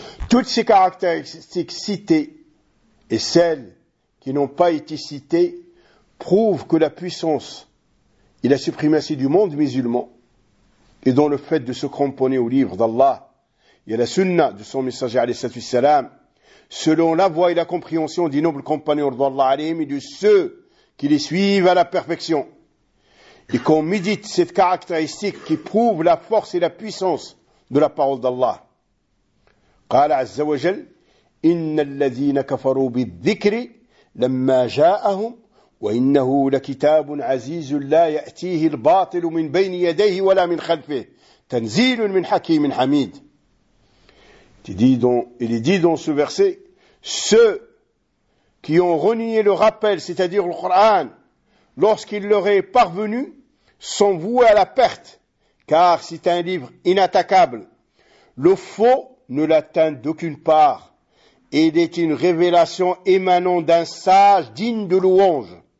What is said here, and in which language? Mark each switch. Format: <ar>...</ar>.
<fr>Toutes ces caractéristiques citées et celles qui n'ont pas été citées prouvent que la puissance et la suprématie du monde musulman et dont le fait de se cramponner au livre d'Allah et à la sunna de son messager alayhi salam, selon la voie et la compréhension des nobles compagnons d'Allah alayhim et de ceux qui les suivent à la perfection, et qu'on médite cette caractéristique qui prouve la force et la puissance de la parole d'Allah.</fr> <ar>قال عز وجل إن الذين كفروا بالذكر لما جاءهم وإنه لكتاب عزيز لا يأتيه الباطل من بين يديه ولا من خلفه تنزيل من حكيم حميد.</ar> <fr>Il est dit dans ce verset, ceux qui ont renié le rappel, c'est-à-dire le Coran, lorsqu'il leur est parvenu, sont voués à la perte, car c'est un livre inattaquable. Le faux ne l'atteint d'aucune part, et il est une révélation émanant d'un sage digne de louange.</fr>